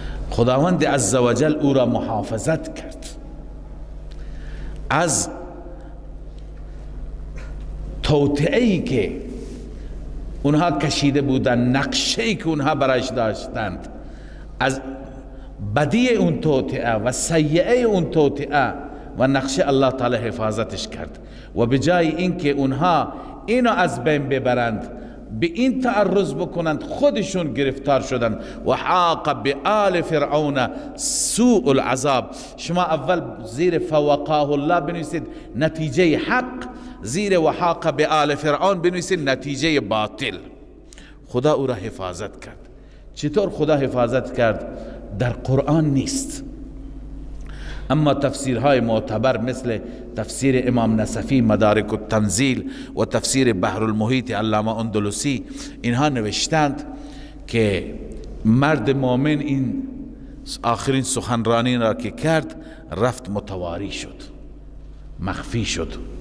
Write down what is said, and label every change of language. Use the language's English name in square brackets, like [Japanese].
[Persian] خداوند عزوجل او را محافظت کرد از توطئه‌ای که اونها کشیده بودند، نقشه‌ای که اونها برایش داشتند، از بدی اون توطئه و سیئه اون توطئه و نقشه الله تعالی حفاظتش کرد و به جای اینکه اونها اینو از بین ببرند، به این تعرض بکنند، خودشون گرفتار شدند. [Arabic] و حاق بآل فرعون سوء العذاب. [Persian] شما اول زیر [Arabic] فوقاه الله [Persian] بنویسید نتیجه حق، زیر [Arabic] و حاق بآل فرعون [Persian] بنویسید نتیجه باطل. خدا او را حفاظت کرد. چطور خدا حفاظت کرد؟ در قرآن نیست، اما تفسیرهای معتبر مثل تفسیر امام نصفی مدارک التنزیل و تفسیر بحر المحیط علامه اندلسی، اینها نوشتند که مرد مؤمن این آخرین سخنرانی را که کرد رفت متواری شد، مخفی شد.